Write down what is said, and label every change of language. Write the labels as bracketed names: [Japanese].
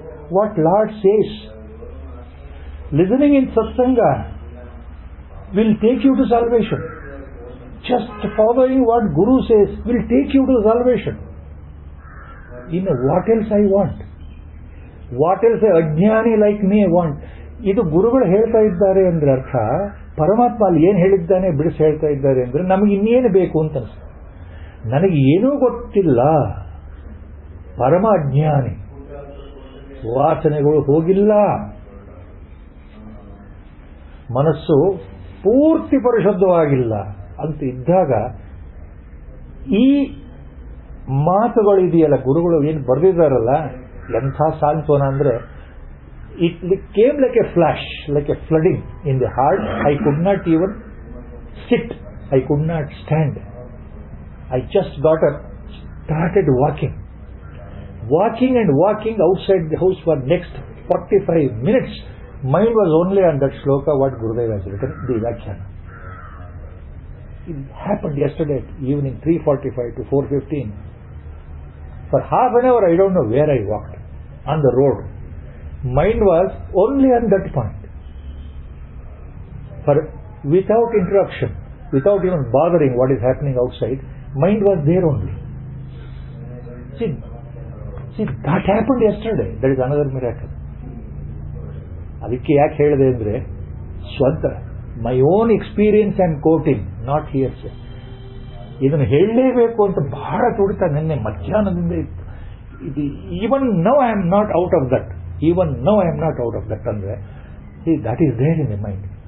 [English] What Lord says. Listening in satsanga will take you to salvation. Just following what Guru says will take you to salvation. What else I want? What else a ajnani like me want? [Kannada] ಇದು ಗುರುಗಳು ಹೇಳ್ತಾ ಇದ್ದಾರೆ ಅಂದ್ರೆ ಅರ್ಥ ಪರಮಾತ್ಮ ಅಲ್ಲಿ ಏನು ಹೇಳಿದ್ದಾನೆ ಬಿಡಿಸಿ ಹೇಳ್ತಾ ಇದ್ದಾರೆ ಅಂದ್ರೆ ನಮಗೆ ಇನ್ನೇನು ಬೇಕು ಅಂತ ಅನಿಸ್ತು. ನನಗೆ ಏನೂ ಗೊತ್ತಿಲ್ಲ, ಪರಮ ಅಜ್ಞಾನಿ, ವಾಸನೆಗಳು ಹೋಗಿಲ್ಲ, ಮನಸ್ಸು ಪೂರ್ತಿ ಪರಿಶುದ್ಧವಾಗಿಲ್ಲ ಅಂತ ಇದ್ದಾಗ ಈ ಮಾತುಗಳು ಇದೆಯಲ್ಲ, ಗುರುಗಳು ಏನು ಬರೆದಿದ್ದಾರಲ್ಲ, ಎಂಥ ಸಾಂತ್ವನ ಅಂದ್ರೆ [English] it came like a flash, like a flooding in the heart. I could not even sit, I could not stand. I just got up, started walking and walking outside the house for next 45 minutes. Mind was only on that shloka what Gurudev has written, the Vyakhyan. It happened yesterday evening 3:45 to 4:15. For half an hour I don't know where I walked on the road. Mind was only on that point. For without interruption, without even bothering what is happening outside, mind was there only. See, that happened yesterday. That is another miracle. [Kannada] ಅದಕ್ಕೆ ಯಾಕೆ ಹೇಳಿದೆ ಅಂದ್ರೆ ಸ್ವಂತ [English] My own experience I am quoting, not hearsay. [Kannada] ಇದನ್ನು ಹೇಳಲೇಬೇಕು ಅಂತ ಬಹಳ ತುಡಿತ ನಿನ್ನೆ ಮಧ್ಯಾಹ್ನದಿಂದ ಇತ್ತು. [English] Even now I am not out of that. Even now I am not out of that. See, that is there in the mind.